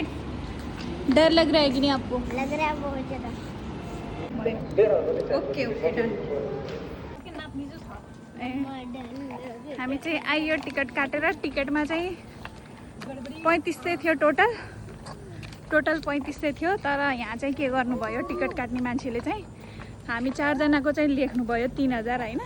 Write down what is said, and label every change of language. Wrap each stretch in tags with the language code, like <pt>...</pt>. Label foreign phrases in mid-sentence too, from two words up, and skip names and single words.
<hi>डर लग रहा है कि नहीं आपको? लग रहा है बहुत ज्यादा।</hi> <en>okay okay done.</en> <ne>हामी चाहिँ आइयो टिकट काटेर। टिकटमा चाहिँ 3500 थियो टोटल 3500 थियो। तर यहाँ चाहिँ के गर्नुभयो, टिकट काट्ने मान्छेले चाहिँ हामी 4 जनाको चाहिँ लेख्नुभयो 3000 होइन।</ne>